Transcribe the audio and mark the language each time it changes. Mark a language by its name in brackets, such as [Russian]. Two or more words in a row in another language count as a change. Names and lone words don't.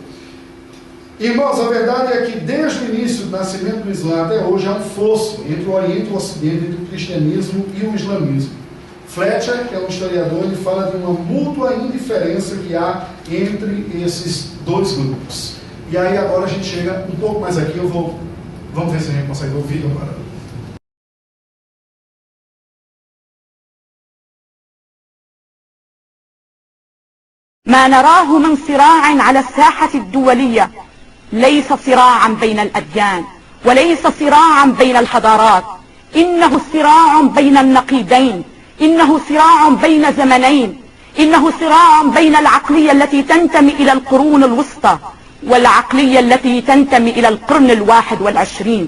[Portuguese] Irmãos, a verdade é que desde o início do nascimento do Islã até hoje há um fosso entre o Oriente e o Ocidente, entre o cristianismo e o islamismo. Fletcher, que é um historiador, ele fala de uma mútua indiferença que há entre esses dois grupos. E aí agora a gente chega um pouco mais aqui, vamos ver se a gente consegue ouvir agora. [Arabic] ما نراه من صراع على الساحة الدولية ليس صراعا بين الأديان وليس صراعا بين الحضارات، إنه صراع بين النقيضين، إنه صراع بين زمنين، إنه صراع بين العقلية التي تنتمي إلى القرون الوسطى والعقلية التي تنتمي إلى القرن 21.